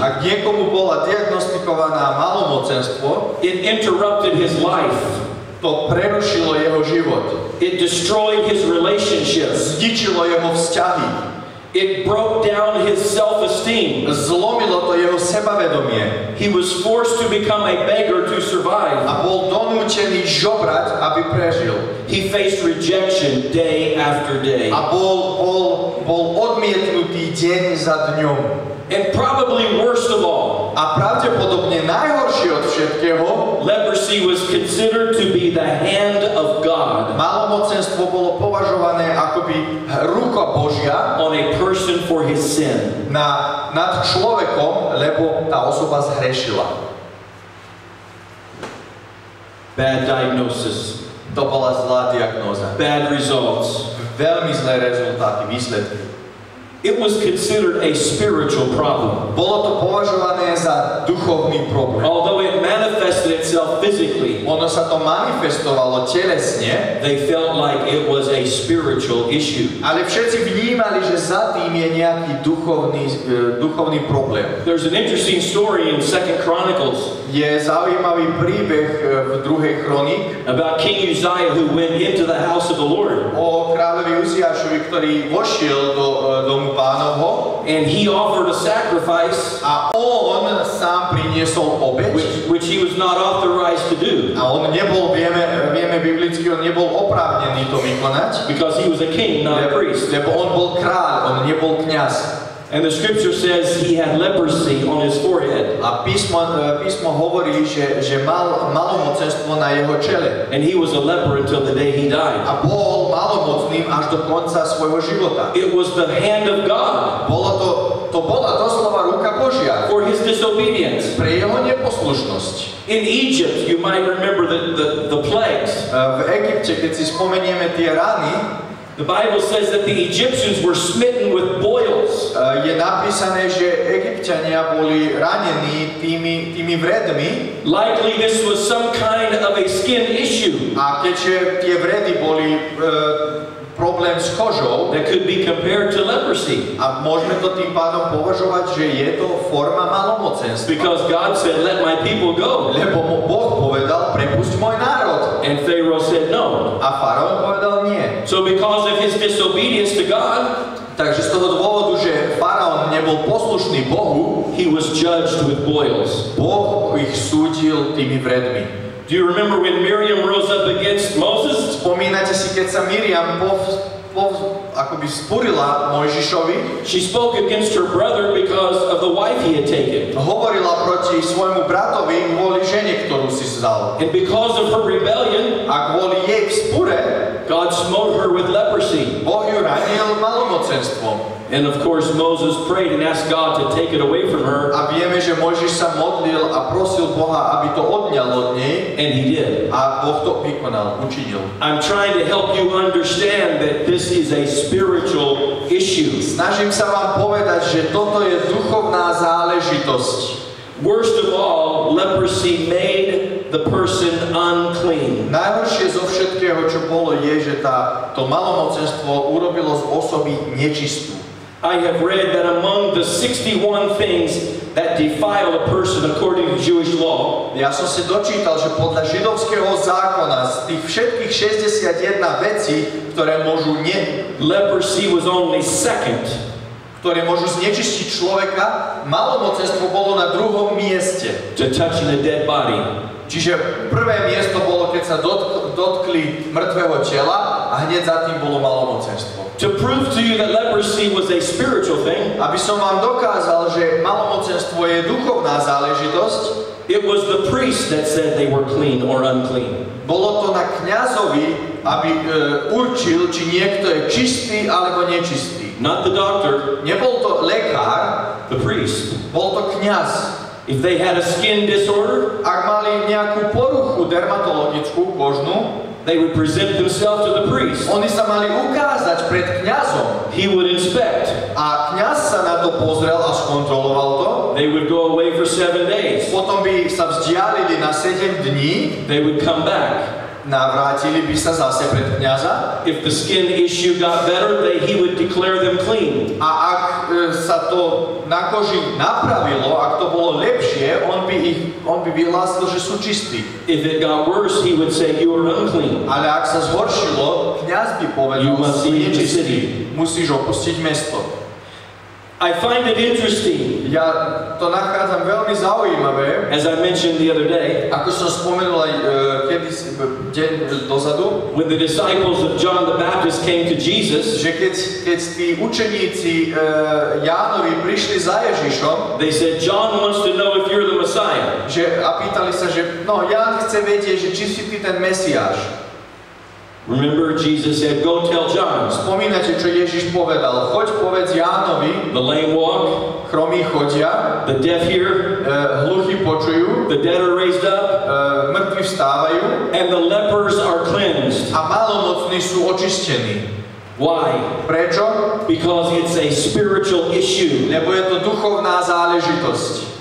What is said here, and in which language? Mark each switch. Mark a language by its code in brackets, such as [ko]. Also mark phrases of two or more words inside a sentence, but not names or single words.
[sk] ak niekomu bola diagnostikovaná malomocenstvo, [en] it interrupted his life. [sk] To prerušilo jeho život. [en] It destroyed his relationships. [sk] Zničilo jeho vzťahy. [en] It broke down his self-esteem. [sk] Zlomilo to jeho sebavedomie. [en] He was forced to become a beggar to survive. [sk] A bol donútený žobrať, aby prežil. [en] He faced rejection day after day. [sk] A bol odmietnutý deň za dňom. [en] And probably worst of all, [sk] a pravdepodobne najhoršie od všetkého, [en] leprosy was considered to be the hand of God. [sk] Malomocenstvo bolo považované akoby ruka Božia [en] on a person for his sin. [sk] Nad človekom, lebo tá osoba zhrešila. [en] Bad diagnosis. [sk] To bola zlá diagnóza. [en] Bad results. [sk] Veľmi zlé rezultáty, výsledky. [en] It was considered a spiritual problem. [sk] Bolo to považované za duchovný problém. [en] Although it manifested itself physically, [sk] ono sa to manifestovalo telesne, [en] they felt like it was a spiritual issue. [sk] Ale všetci vnímali, že za tým je nejaký duchovný problém. [en] There's an interesting story in 2 Chronicles. [sk] Je zaujímavý príbeh v 2. Chroník [en] about King Uzziah who went into the house of the Lord. [sk] O kráľovi Uziášovi, ktorý vošiel do domu Pánovho. [en] And he offered a sacrifice. [sk] A on sám priniesol obeť, [en] which he was not authorized to do. [sk] A on nebol, vieme biblicky, on nebol oprávnený to vykonať. [en] Because he was a king, not a priest. [sk] Lebo on bol kráľ, on nebol kňaz. [en] And the scripture says he had leprosy on his forehead. [sk] A písmo hovorí, že mal malomocenstvo na jeho čele. [en] And he was a leper until the day he died. [sk] A bol malomocným až do konca svojho života. [en] It was the hand of God. [sk] To bola doslova ruka Božia. [en] For his disobedience. [sk] Pre jeho neposlušnosť. [en] In Egypt, you might remember the plagues. [sk] V Egypte, keď si spomenieme tie rany, [en] the Bible says that the Egyptians were smitten with boils. [sk] je napísané, že Egypťania boli ranení tými vredmi. [en] Likely this was some kind of a skin issue. [sk] A keďže tie vredy boli problém s kožou, [en] that could be compared to leprosy. [sk] A môžeme to tým pádom považovať, že je to forma malomocenstva. [en] Because God said, let my people go. [sk] Lebo Boh povedal, prepusť môj národ. [en] And Pharaoh said no. [sk] A faraón povedal nie. [en] So because of his disobedience to God, [sk] takže z toho dôvodu, že faraón nebol poslušný Bohu, [en] he was judged with boils. [sk] Boh ich súdil tými vredmi. [en] Do you remember when Miriam rose up against Moses? [sk] Spomínate si, keď sa Miriam akoby spurila Mojžišovi? [en] She spoke against her brother because of the wife he had taken. [sk] Hovorila proti svojmu bratovi kvôli žene, ktorú si vzal. [en] And because of her rebellion, [sk] a kvôli jej vzpure, [en] God smote her with leprosy. [sk] Boh ju ranil malomocenstvom. [en] And of course Moses prayed and asked God to take it away from her. [sk] A vieme, že Mojžiš sa modlil a prosil Boha, aby to odňal od nej. [en] And he did. [sk] A Boh to vykonal, učinil. [en] I'm trying to help you understand that this is a spiritual issue. [sk] Snažím sa vám povedať, že toto je duchovná záležitosť. [en] Worst of all, leprosy made the person unclean. [sk] Najhoršie zo všetkého, čo bolo, je, že to malomocenstvo urobilo z osoby nečistú. [en] I have read that among the 61 things that defile a person according to Jewish law, [sk] ja som si dočítal, že podľa židovského zákona z tých všetkých 61 vecí, ktoré môžu [en] leprosy was only second. [sk] Ktoré môžu znečistiť človeka, malomocenstvo bolo na druhom mieste. [en] To touching a dead body. [sk] Čiže prvé miesto bolo, keď sa dotkli mŕtvého tela a hneď za tým bolo malomocenstvo. [en] To prove to you that leprosy was a spiritual thing, [sk] aby som vám dokázal, že malomocenstvo je duchovná záležitosť, [en] it was the priest that said they were clean or unclean. [sk] Bolo to na kňazovi, aby určil, či niekto je čistý alebo nečistý. [en] Not the doctor. [sk] Nebol to lekár, [en] the priest. [sk] Bol to kňaz. [en] If they had a skin disorder, [sk] ak mali nejakú poruchu dermatologickú, kožnú, [en] they would present themselves to the priest. [sk] Oni sa mali ukázať pred kňazom. [en] He would inspect. [sk] A kňaz sa na to pozrel a skontroloval to. [en] They would go away for 7 days. [sk] Potom by sa vzdialili na 7 dní. [en] They would come back. [sk] Navrátili by sa zase pred kňaza. [en] If the skin issue got better, he would declare them clean. [sk] A ak sa to na koži napravilo, ak to bolo lepšie, on by vyhlásil, že sú čistí. [en] If it got worse, he would say you are unclean. [sk] Ale ak sa zhoršilo, kňaz by povedal, že nečistý, musíš opustiť mesto. [en] I find it interesting. [sk] Ja to nachádzam veľmi zaujímavé. [en] As I mentioned the other day, [sk] ako som spomenul aj kedysi deň dozadu, [en] when the disciples of John the Baptist came to Jesus, [sk] že keď tí učeníci Jánovi prišli za Ježišom, [en] they said John wants to know if you're the Messiah. [sk] A pýtali sa, že Ján chce vedieť, že či si ty ten Mesiáš. [en] Remember, Jesus said, go tell John. [sk] Spomínate, čo Ježiš povedal. Choď povedz Jánovi. [en] The lame walk. [sk] Chromí chodia. [en] The deaf hear. [sk] Hluchí počujú. [en] The dead are raised up. [sk] Mŕtvi vstávajú. [en] And the lepers are cleansed. [sk] A malomocní sú očistení. [en] Why? [sk] Prečo? [en] Because it's a spiritual issue. [sk] Lebo je to duchovná záležitosť.